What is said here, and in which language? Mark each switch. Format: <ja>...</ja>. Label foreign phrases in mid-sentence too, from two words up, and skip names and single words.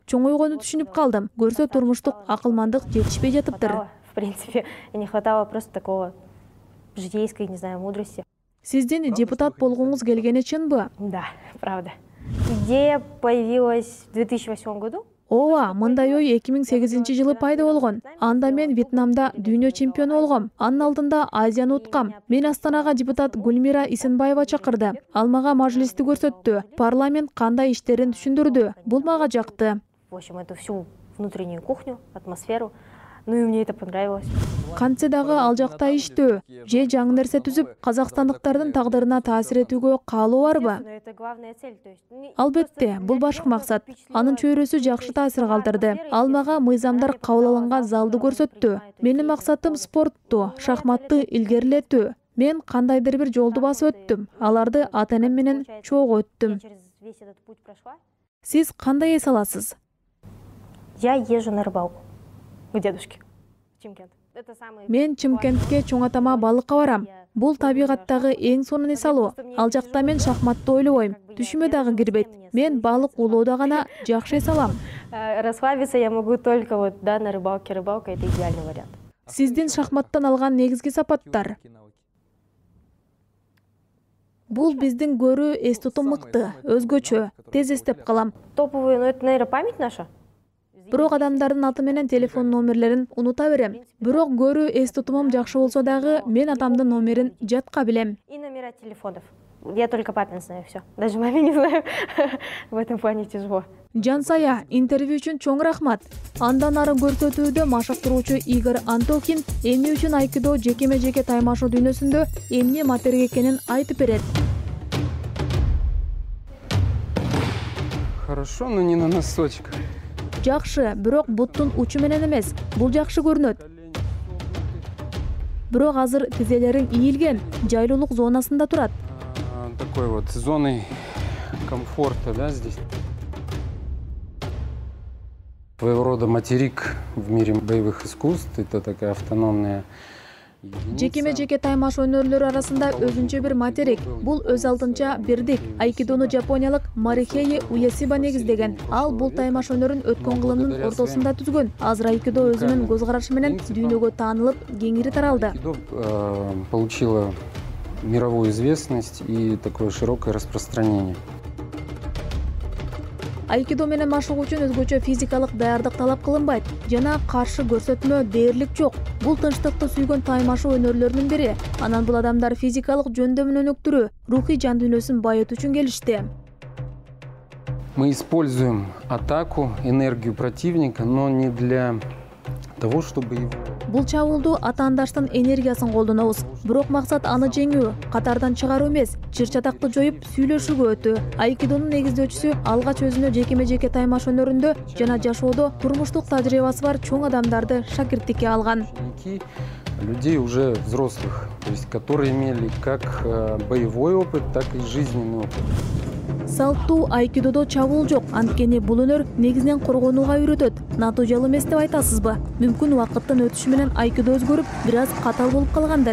<ky>Чоңойгону түшүнүп калдым. Көрсө турмуштук акылмандык жетишпей жатыптыр.</ky> <ru>В принципе, не хватало просто такого житейской, не знаю, мудрости.</ru> <ky>Сиздин депутат болгуңуз келгени чынбы?</ky> <ru>Да, правда. Идея появилась в 2008 году.</ru> <ky>Ооба, мындай ой 2008-жылы пайда болгон. Анда мен Вьетнамда дүйнө чемпиону болгом. Анын алдында Азияны уткам. Мен Астанага депутат Гүлмира Исенбаева чакырды. Ал мага мажлисти көрсөттү. Парламент кандай иштерин түшүндүрдү. Бул мага жакты.</ky> <ru>В общем, эту всю внутреннюю кухню, атмосферу. Ну и мне это понравилось.</ru> <ky>Кантсе дагы ал жакта иштөө, же жаңы нерсе түзүп, казакстандыктардын тагдырына таасир этүүгө каалоо барбы?</ky> <ru>Но это главная цель. То есть,</ru> <ky>Албетте, бул башкы максат. Анын чөйрөсү жакшы таасир калтырды. Ал мага мыйзамдар кабыл алынган залды көрсөттү. Менин максатым спортту, шахматты илгерилетүү. Мен кандайдыр бир жолду басып өттүм. Аларды ата-энем менен чогуу өттүм.</ky> <ru>через весь этот путь прошла.</ru> <ky>Сиз кандай эс аласыз?</ky> <ru>Я езжу на рыбалку. у дедушки. Чимкент. Это самый...</ru> <ky>Мен Чимкентке чоң атама балыкка барам. Бул табигаттагы эң сонун эс алуу. Ал жакта мен шахматты ойлобойм. Түшүмө дагы кирбейт. Мен балык улоодо гана жакшы эс алам.</ky> <ru>Расслабиться я могу только вот, да, на рыбалке. Рыбалка — это идеальный вариант.</ru> <ky>Сиздин шахматтан алган негизги сапаттар. Бул биздин көрүү эс тутум мыкты, өзгөчө, тез эстеп калам.</ky> <ru>Топовый, ну это, наверное, память наша.</ru> <ky>Бирок адамдардын аты менен телефон номерлерин унута берем. Бирок көрүү эс тутумум жакшы болсо дагы мен атамдын номерин жатка билем.</ky> <ru>И номера телефонов. Я только папин знаю, все. Даже маме не знаю. В этом плане тяжело.</ru> <ky>Жансая, интервью үчүн чоң рахмат. Андан ары көрсөтүүдө машыктыруучу Игорь Антохин эмне үчүн айкидо жекеме-жеке таймашуу дүйнөсүндө эмне материя экенин айтып берет.</ky> <ru>Хорошо, но не на носочках.</ru> <ky>Жакшы, бирок буттун учу менен эмес. Бул жакшы көрүнөт. Бирок азыр тизелериң ийилген, жайлуулук зонасында турат.</ky> <ru>Такой вот зоной комфорта, да, здесь. Своего рода материк в мире боевых искусств. Это такая автономная единица.</ru> <ky>Жекеме-жеке таймаш өнөрлөрү арасында өзүнчө бир материк. Бул өз алдынча бирдик. Айкидону жапониялык Марихеи Уясиба негиздеген. Ал бул таймаш өнөрүн өткөн кылымдын ортосунда түзгөн. Азыр айкидо өзүнүн көз карашы менен дүйнөгө таанылып, кеңири таралды.</ky> <ru>Айкидо получила мировую известность и такое широкое распространение.</ru> <ky>Айкидо менен машыгуу үчүн өзгөчө физикалык даярдык талап кылынбайт жана каршы көрсөтмө дээрлик жок. Бул тынчтыкты сүйгөн таймашуу өнөрлөрүнүн бири. Анан бул адамдар физикалык жөндөмүн өнүктүрүү, рухий жан дүйнөсүн байытуу үчүн келишти.</ky> <ru>Мы используем атаку, энергию противника, но не для того, чтобы его...</ru> <ky>Бул чабуулду атаандаштын энергиясын колдонобуз. Бирок максат аны жеңүү, катардан чыгаруу эмес, чыр-чатакты жоюп сүйлөшүүгө өтүү. Айкидонун негиздөөчүсү алгач өзүнө жекеме-жеке таймаш өнөрүндө жана жашоодо турмуштук тажрыйбасы бар чоң адамдарды шакирттикке алган.</ky> <ru>Людей уже взрослых, то есть которые имели как боевой опыт, так и жизненный опыт.</ru> <ky>Салттуу айкидодо чабуул жок, анткени бул өнөр негизинен коргонууга үйрөтөт. Натыйжалуу эмес деп айтасызбы? Мүмкүн убакыттын өтүшү менен айкидо өзгөрүп, бир аз катал болуп калгандыр.</ky>